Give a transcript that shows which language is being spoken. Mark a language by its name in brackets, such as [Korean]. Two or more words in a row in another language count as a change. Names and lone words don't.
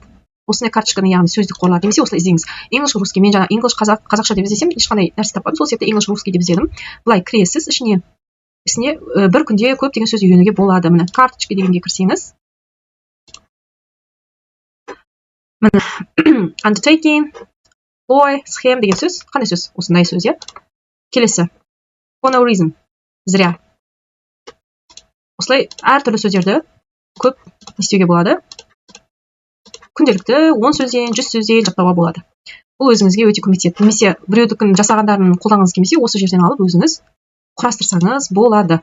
[Kazakh] Осындай карточканы, яғни сөздік қорлар немесе осылай іздеңіз. English русский, мен жаңа English қазақша деп іздесем ешқандай нәрсе таппадым. Сол себепті English русский деп іздедім. Былай кіресіз, ішіне бір күнде көптеген сөз үйренуге болады. Міне карточка дегенге кірсеңіз, міне [English] undertaking, boy, [Kazakh] схем деген сөз. Қандай сөз? Осындай сөз, иә. Келесі. [English] For no reason. [Kazakh] Зря. Осылай әртүрлі сөздерді көп істеуге болады. Күнделікті 10 сөзден, 100 сөзден жаттауға болады. Бұл өзіңізге өте көмектеседі. Немесе біреудің жасағандарын қолданғыңыз келмесе, осы жерден алып өзіңіз құрастырсаңыз болады.